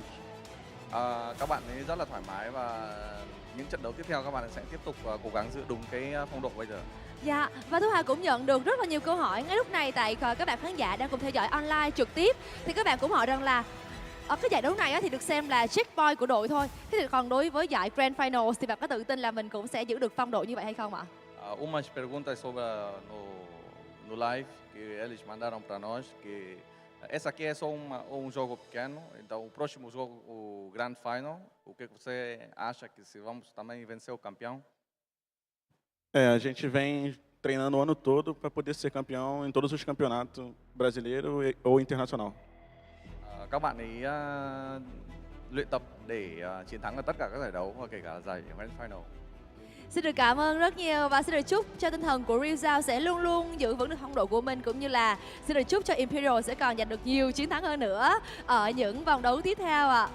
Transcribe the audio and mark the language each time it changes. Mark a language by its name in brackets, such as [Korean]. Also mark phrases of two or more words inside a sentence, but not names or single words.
[Vietnamese] Các bạn ấy rất là thoải mái và những trận đấu tiếp theo các bạn sẽ tiếp tục cố gắng giữ đúng cái phong độ bây giờ. Dạ, và Thu Hà cũng nhận được rất là nhiều câu hỏi ngay lúc này tại các bạn khán giả đang cùng theo dõi online trực tiếp. Thì các bạn cũng hỏi rằng là ở cái giải đấu này thì được xem là checkpoint của đội thôi. Thế thì còn đối với giải Grand Finals thì bạn có tự tin là mình cũng sẽ giữ được phong độ như vậy hay không ạ? [Portuguese] Umas perguntas sobre no live que eles mandaram para nós que essa aqui é só um jogo pequeno, então o próximo jogo, o Grand Final, o que você acha que se vamos também vencer o campeão? A gente vem treinando o ano todo para poder ser campeão em todos os campeonatos brasileiro ou internacional. [Vietnamese] các bạn ấy luyện tập để chiến thắng ở tất cả các giải đấu và kể cả giải Grand Final. Xin được cảm ơn rất nhiều và xin được chúc cho tinh thần của Rizal sẽ luôn luôn giữ vững được phong độ của mình, cũng như là xin được chúc cho Imperial sẽ còn giành được nhiều chiến thắng hơn nữa ở những vòng đấu tiếp theo ạ.